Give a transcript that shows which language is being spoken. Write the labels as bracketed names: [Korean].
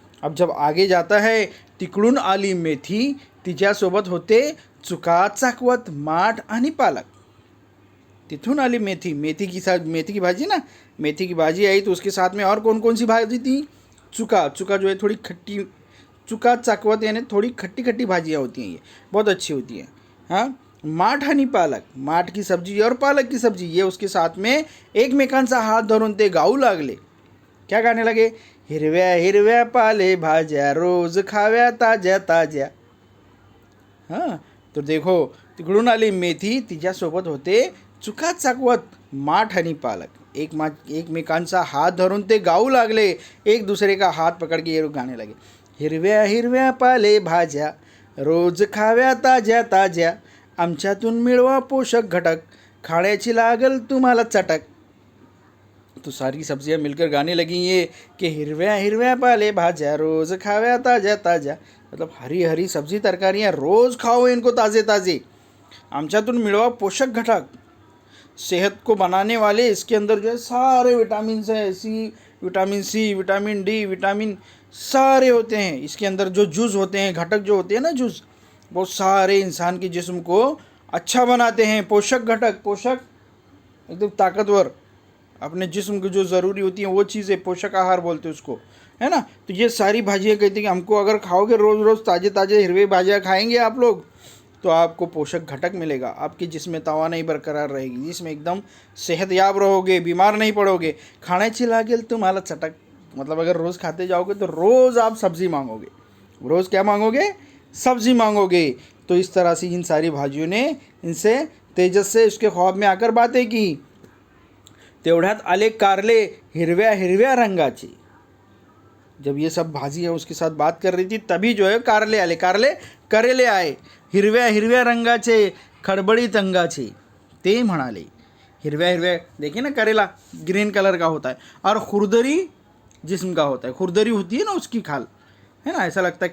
[Hindi] अब जब आगे जाता है, [Marathi] तिकडून आली मेथी, तिच्यासोबत होते चुका चाकवत माठ आणि पालक. तिथून आली मेथी, [Hindi] मेथी की भाजी ना, मेथी की भाजी आई तो उसके साथ में और कौन सी भाजी थी, चुका जो है थोड़ी खट्टी, चुका चाकवत यानी थोड़ी खट्टी खट्टी भाजियाँ होती हैं, ये बहुत अच्छी होती हैं. हाँ, [Marathi] माठ आणि पालक, [Hindi] माठ की सब्जी और पालक की सब्जी, ये उसके साथ में [Marathi] एकमेकांचा हात धरून ते गाऊ लागले. [Hindi] क्या गाने लगे, [Marathi] हिरव्या हिरव्या पाले भाज्या रोज खाव्या ताज्या ताज्या. हां, [Hindi] तो देखो [Marathi] तिकडून आली मेथी, तिच्यासोबत होते चुका चाकवत माठ आणि पालक. एकमेकांचा हात धरून ते गाऊ लागले, [Hindi] एक दूसरे का हाथ पकड़ के ये गाने लगे. [Marathi] हिरव्या हिरव्या पाले भाज्या रोज खाव्या ताज्या ताज्या, आमच्यातून मिळवा पोषक घटक, खाण्याची लागल तुम्हाला चटक. [Hindi] तो सारी सब्जियां मिलकर गाने लगी ये कि [Marathi] हिरव्या हिरव्या पाले भाज्या रोज खाव्या ताज्या ताज्या, [Hindi] मतलब हरी हरी सब्जी तरकारियाँ रोज़ खाओ इनको ताज़े ताज़े. [Marathi] आमच्यातून मिलवा पोषक घटक, [Hindi] सेहत को बनाने वाले इसके अंदर जो है सारे विटामिन है, vitamin C, vitamin D, vitamin सारे होते हैं इसके अंदर. जो जूस होते हैं, घटक जो होते हैं ना, जूस, बहुत सारे इंसान के जिस्म को अच्छा बनाते हैं. पोषक घटक, पोषक एकदम ताकतवर, अपने जिस्म को जो ज़रूरी होती हैं वो चीज़ें पोषक आहार बोलते हैं उसको, है ना. तो ये सारी भाजियाँ कहती हैं कि हमको अगर खाओगे रोज़ ताज़े ताज़े हिरवे भाजियाँ खाएंगे आप लोग, तो आपको पोषक घटक मिलेगा, आपके जिस्म में तवानाई बरकरार रहेगी, जिसमें एकदम सेहतयाब रहोगे, बीमार नहीं पड़ोगे. [Marathi] खाण्याची लागेल तुम्हाला चटक, [Hindi] मतलब अगर रोज़ खाते जाओगे तो रोज़ आप सब्ज़ी मांगोगे. रोज़ क्या मांगोगे, सब्ज़ी मांगोगे. तो इस तरह से इन सारी भाजियों ने इनसे तेजस से उसके ख्वाब में आकर बातें की. [Marathi] तेवढ्यात आले कारले हिरव्या हिरव्या रंगाचे. [Hindi] जब ये सब भाजी है उसके साथ बात कर रही थी, तभी जो है [Marathi] कारले आले, [Hindi] करेले आए. [Marathi] हिरव्या हिरव्या रंगाचे खडबडीत अंगाचे, ते म्हणाले. हिरव्या हिरव्या, [Hindi] देखिए ना, करेला ग्रीन कलर का होता है और खुरदरी जिस्म का होता है. खुरदरी होती है ना उसकी खाल, है ना, ऐसा लगता है.